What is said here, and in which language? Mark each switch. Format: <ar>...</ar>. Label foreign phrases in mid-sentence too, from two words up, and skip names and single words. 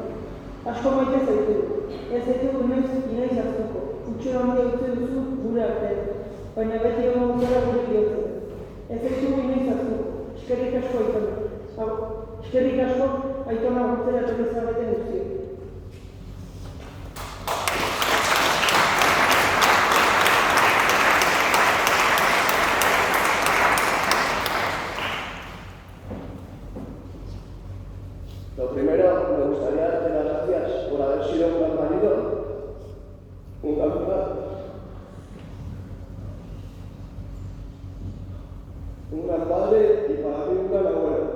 <eu>Asko maite zaitu, ez zaitu inoiz hartuko, utxura handia utzi duzu gure artean, baina beti egon zara gure bihotzen. Ez zaitu inoiz hartuko, eskerrik asko aitona. Eskerrik asko aitona gurtzera etorri zareten guztiak.</eu> <es>Lo primero, me gustaría darte las gracias por haber sido un gran marido, un gran padre, y para mí un gran abuelo.</es>